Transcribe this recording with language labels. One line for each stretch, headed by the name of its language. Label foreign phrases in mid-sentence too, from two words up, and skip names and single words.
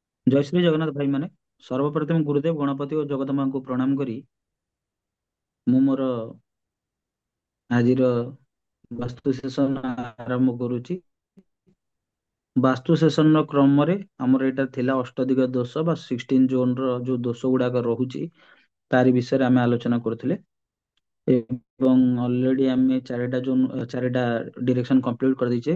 Odia: ଜୟ ଶ୍ରୀ ଜଗନ୍ନାଥ ଭାଇ ମାନେ ସର୍ବପ୍ରଥମ ଗୁରୁଦେବ ଗଣପତି ଔର ଜଗଦମ୍ବା କୋ ପ୍ରଣାମ କରି ମୁଁ ମୋର ଆଜିର ବାସ୍ତୁ ସେସନ ଆରମ୍ଭ କରୁଛି। ବାସ୍ତୁ ସେସନ ର କ୍ରମରେ ଆମର ଏଇଟା ଥିଲା ଅଷ୍ଟଦିଗ ଦୋଷ ବା 16 ଜୋନ ର ଯୋଉ ଦୋଷ ଗୁଡାକ ରହୁଛି ତାରି ବିଷୟରେ ଆମେ ଆଲୋଚନା କରୁଥିଲେ ଏବଂ ଅଲରେଡି ଆମେ ଚାରିଟା
English: direction complete
Odia: କରିଦେଇଛେ।